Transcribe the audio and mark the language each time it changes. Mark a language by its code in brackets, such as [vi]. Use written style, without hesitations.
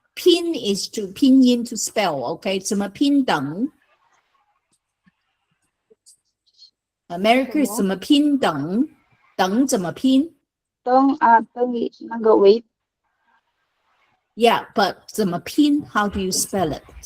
[en] 拼 is to 拼音 to spell, okay? [zh] 怎么拼等？Mary Chris 怎么拼等？等怎么拼？等那个wait。 [en] Yeah, but [zh] 怎么拼 [en] ？How do you spell it?